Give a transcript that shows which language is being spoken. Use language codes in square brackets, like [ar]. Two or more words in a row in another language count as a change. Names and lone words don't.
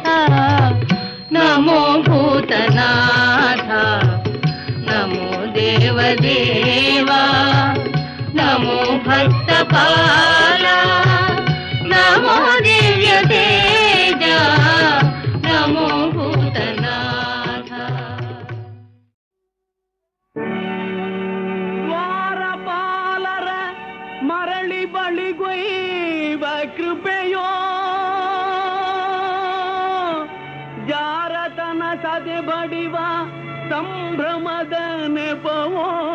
[te] నమో భూతనాథ నమో దేవదేవా నమో భక్తపాల నమో దివ్య తేజ. నమో భూతనాథ. [kn] ವಾರಪಾಲರ ಮರಳಿ ಬಳಿಗೊಯ್ವ ಕೃಪೆಯೋ ಜಾರತನ ಸದೆ ಬಡಿವ ಸಂಭ್ರಮದ ನೆಪವೋ.